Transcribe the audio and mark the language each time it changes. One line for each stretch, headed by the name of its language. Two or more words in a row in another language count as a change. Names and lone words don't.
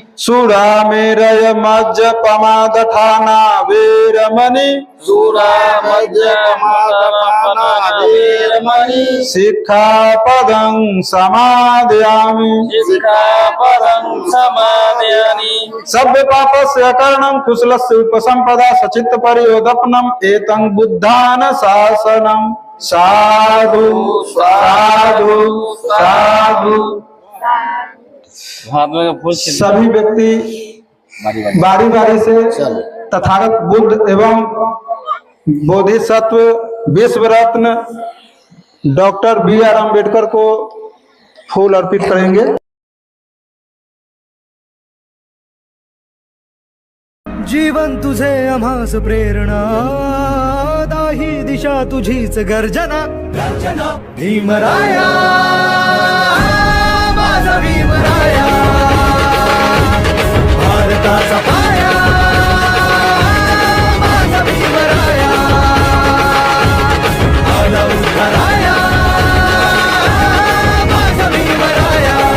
Pali: सुरामेरय मज्जपमादठाना वेरमणि सूरामध्यमादपाना वेरमणि सिक्खापदं समादयामि, सिक्खापदं समादयामि, सभ्य पापस्य अकरणं कुशलस्य उपसंपदा सचित्त परियोदपनम् एतं बुद्धान शासनम्। साधु साधु साधु।
Hindi: सभी व्यक्ति बारी बारी से तथागत बुद्ध एवं बोधिसत्व विश्व रत्न डॉक्टर B.R. अम्बेडकर को फूल अर्पित करेंगे।
Marathi: जीवन तुझे आम्हास प्रेरणा, दाही दिशा तुझीच गर्जना, भीमराया माझा भीमराया, भारताचा पाया माझा भीमराया, आला उद्धाराया माझा भीमराया।